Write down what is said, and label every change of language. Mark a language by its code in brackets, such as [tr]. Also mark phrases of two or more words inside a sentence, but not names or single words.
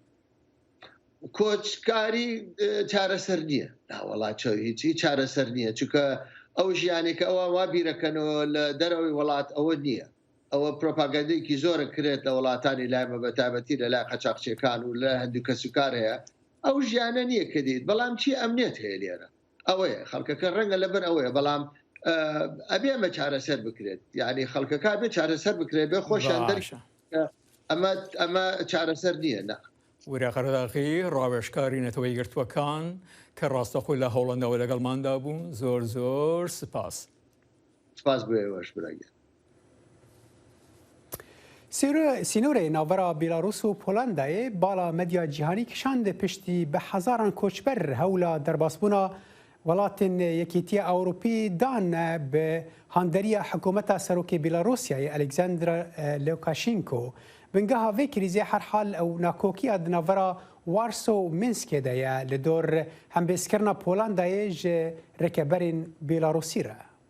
[ckb] کۆچکاری چارەسەر نییە ناوەڵاتەوە هیچی چارەسەر نییە چونکە ئەو ژیانێکە ئەوە وا بیرەکەنەوە لە دەرەوەی وڵات ئەوە نییە ئەوە پرۆپاگەندەیەکی زۆرە کرێت لە وڵاتانی لایمە بەتابەتی لە لای قەچاقچیەکان و لە هەندوو کەسوکار هەیە ئەو ژیانە نییە کە دیت بەڵام چی ئەمنێت هەیە لێرە ئەوەیە خەڵکەکە ڕەنگە لەبەر ئەوەیە بەڵام ئەبێ ئەمە چارەسەر بکرێت یعنی خەڵکەکە بێ چارەسەر بکرێت بێ خۆشیان دەرشە ئەمە چارەسەر نییە نە. وریاخەرداخی ڕاوێژکاری نەتەوەی گرتووەکان کە ڕاستەخۆی لە هەوڵەندەوە لەگەڵماندا بوون زۆر سپاس. سپاس بۆ ئێوەش براگەن. [ku] سینۆرê navbera Bêlarûs û Polandayê bala medya cîhanî kişande piştî bi hezaran koçber hewla derbasbûna welatên Yekîtiya Ewropî dan bi handeriya hikûmeta serokê Bêlarusyayê Alexander Lukashenko bingeha vê krîzê herhal ew nakokiya di navbera Warsaw û Minskê de ye li dor hembêzkirina Polandayê ji rekeberên Bêlarusî re.